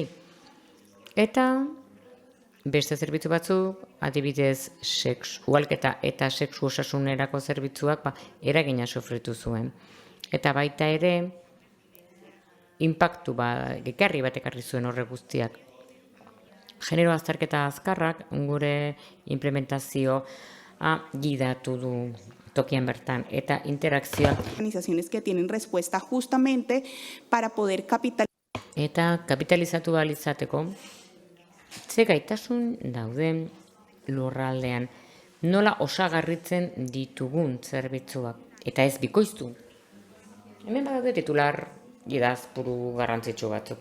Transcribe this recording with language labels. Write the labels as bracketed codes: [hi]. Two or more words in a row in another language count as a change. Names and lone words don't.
[eu] Eta beste zerbitzu batzuk, adibidez sexualketa eta sexu osasunerako zerbitzuak eragina sufritu zuen. Eta baita ere, inpaktu gekarri bat ekarri zuen horre guztiak. Genero azterketa azkarrak gure implementazioa gidatu du tokian bertan eta interakzioak. [es] Organizaciones que tienen respuesta justamente para poder [eu] Eta kapitalizatu ahal izateko, ze gaitasun dauden lurraldean, nola osagarritzen ditugun zerbitzuak, eta ez bikoiztu. Hemen badaude titular idazpuru garrantzitsu batzuk.